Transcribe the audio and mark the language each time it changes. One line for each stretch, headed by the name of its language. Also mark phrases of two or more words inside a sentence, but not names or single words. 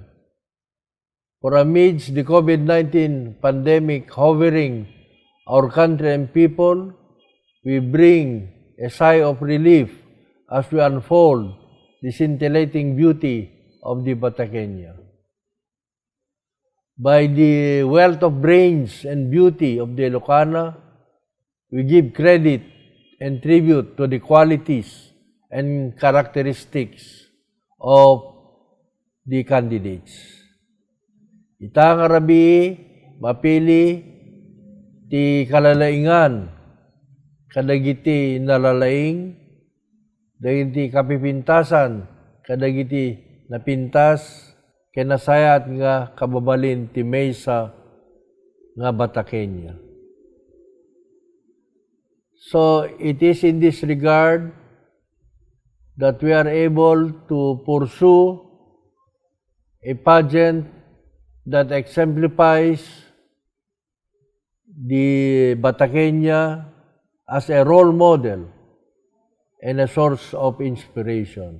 English: For amidst the COVID-19 pandemic hovering our country and people, we bring a sigh of relief as we unfold the scintillating beauty of the Batacania. By the wealth of brains and beauty of the Ilocana, we give credit and tribute to the qualities and characteristics of the candidates.
Iloko: Ita nga rabi, mapili, ti kalalaingan, kadagiti nalalaing, dagiti kapipintasan, kadagiti napintas, kinasayat nga kababalin ti Mesa nga Batacania.
English: So it is in this regard that we are able to pursue a pageant that exemplifies the Batacania as a role model and a source of inspiration.